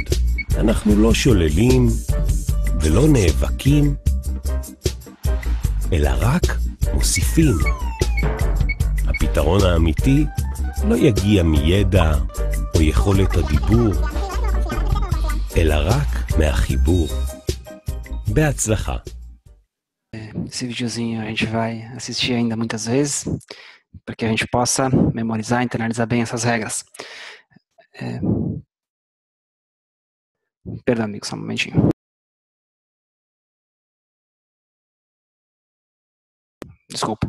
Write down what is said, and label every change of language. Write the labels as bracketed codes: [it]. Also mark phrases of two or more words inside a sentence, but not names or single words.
[he] אנחנו לא שוללים ולא נאבקים, אלא רק מוסיפים. הפתרון האמיתי לא יגיע מידע או יכולת הדיבור, אלא רק מהחיבור. בהצלחה. [pt] Esse videozinho a gente vai assistir ainda muitas vezes, para que a gente possa memorizar, internalizar bem essas regras. Perdão, amigo, só um momentinho. Desculpa.